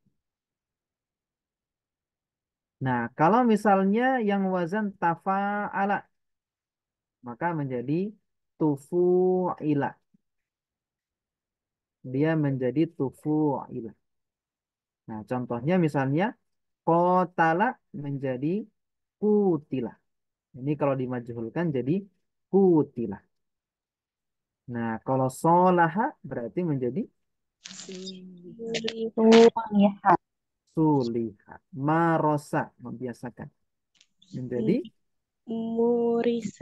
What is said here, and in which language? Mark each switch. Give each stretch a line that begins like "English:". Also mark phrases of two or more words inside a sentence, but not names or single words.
Indonesian: Nah, kalau misalnya yang wazan tafa'ala, maka menjadi tufu'ila. Dia menjadi tufu'ila. Nah, contohnya misalnya kotala menjadi kutila. Ini kalau dimajhulkan jadi kutila. Nah, kalau solaha berarti menjadi Sulihat. suliha. Marosa, membiasakan. Menjadi Murisa.